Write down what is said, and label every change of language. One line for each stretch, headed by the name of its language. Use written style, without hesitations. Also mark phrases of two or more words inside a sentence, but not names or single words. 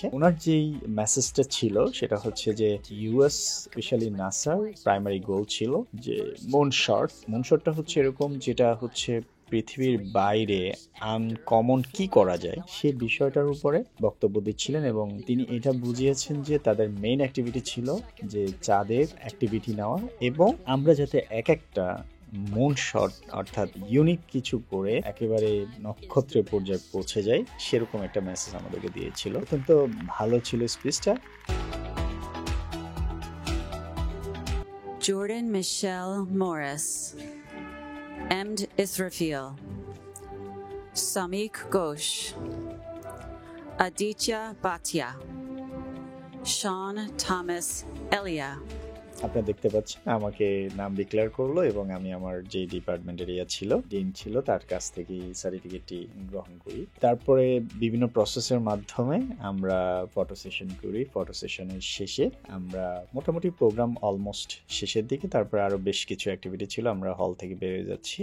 Bangla: ওনার যেই মেসেজটা ছিল সেটা হচ্ছে যে
English: US specially
Bangla: নাসার
English: primary goal
Bangla: ছিল যে মুনশটটা হচ্ছে এরকম, যেটা হচ্ছে পৃথিবীর বাইরে আনকমন কি করা যায় সে বিষয়টার উপরে বক্তব্য দিচ্ছিলেন এবং তিনি এটা বুঝিয়েছেন যে তাদের
English: main activity
Bangla: ছিল যে চাঁদের অ্যাক্টিভিটি নেওয়া এবং আমরা যাতে এক একটা
English: moon shot
Bangla: অর্থাৎ ইউনিক কিছু করে একেবারে নক্ষত্রের পর্যায়ে পৌঁছে যায়, সেরকম একটা মেসেজ আমাদেরকে দিয়েছিল। অত্যন্ত ভালো ছিল স্পিচটা। Jordan Michelle Morris, Emd Israfil, Samik Ghosh, Aditya Bhatia, Sean Thomas Elia, আপনারা দেখতে পাচ্ছেন আমাকে নাম ডিক্লেয়ার করলো এবং আমি আমার যে ডিপার্টমেন্টের ছিল ডিন ছিল তার কাছ থেকে সার্টিফিকেটটি গ্রহণ করি। তারপরে বিভিন্ন প্রসেসের মাধ্যমে আমরা
English: photo session
Bangla: করি। ফটো সেশনের শেষে আমরা মোটামুটি
English: program almost
Bangla: শেষের দিকে, তারপরে আরো বেশ কিছু অ্যাক্টিভিটি ছিল, আমরা হল থেকে বেরিয়ে যাচ্ছি।